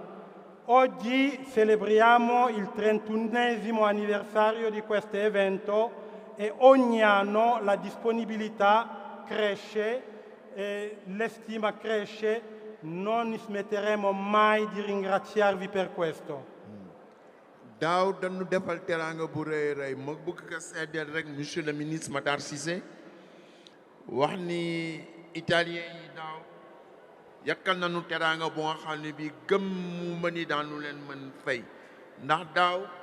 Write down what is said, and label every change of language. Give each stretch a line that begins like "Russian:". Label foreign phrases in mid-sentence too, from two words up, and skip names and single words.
Italian: Oggi celebriamo il 31esimo anniversario di questo evento e ogni anno la disponibilità cresce e l'estima cresce. Non smetteremo mai di ringraziarvi per questo.
Wolof: daaw dañu defal teraanga bu rëy rëy ma bëgg ko seddeel rek
French: monsieur le ministre
Wolof: Matar Cissé wax ni italien yi daaw yakkal nañu teraanga bu nga xam ne bi gëm mu mëni daanu leen mën fay ndax daaw